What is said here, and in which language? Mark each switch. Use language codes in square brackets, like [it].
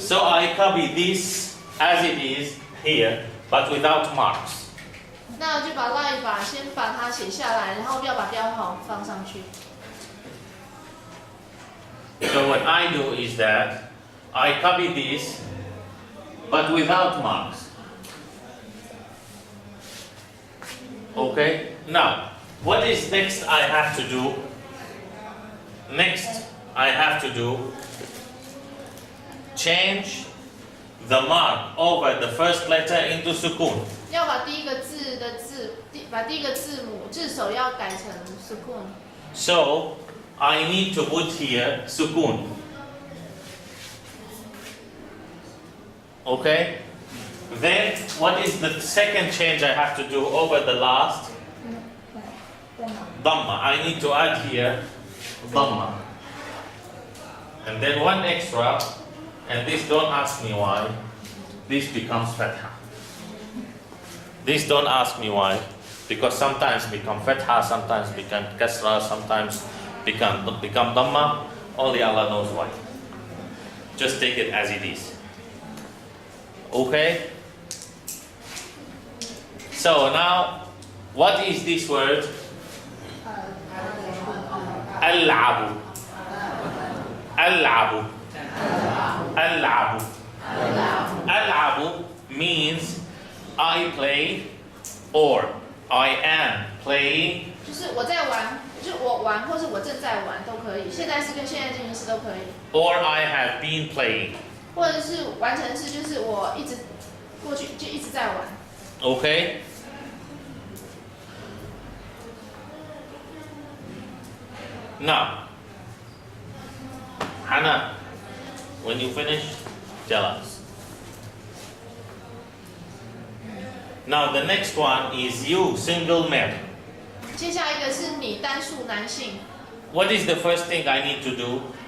[en] So I copy this as it is here, but without marks. [zh] 那就把那一把先把它写下来，然后要把标号放上去。 [en] So what I do is that I copy this, but without marks. Okay? Now, what is next I have to do? Next, I have to do change the mark over the first letter into sukun. [zh] 要把第一个字的把第一个字母字首要改成 sukun。 [en] So, I need to put here sukun. Okay? Then, what is the second change I have to do over the last? Dhamma. I need to add here Dhamma. And then one extra, and this don't ask me why, this becomes Fatha. This don't ask me why, because sometimes become Fatha, sometimes become Kasra, sometimes become Dhamma. Only Allah knows why. Just take it as it is. Okay? So now, what is this word? Al-abu. Al-abu. Al-abu. Al-abu means I play or I am playing. [zh] 就是我在玩，就是我玩，或是我正在玩都可以。现在式跟现在进行式都可以， [en] Or I have been playing. [zh] 或者是完成式，就是我一直过去就一直在玩。 [en] Okay? Now, Hannah, when you finish, tell us. Now the next one is you, single male. [zh] 接下来一个是你单数男性 [en] What is the first thing I need to do?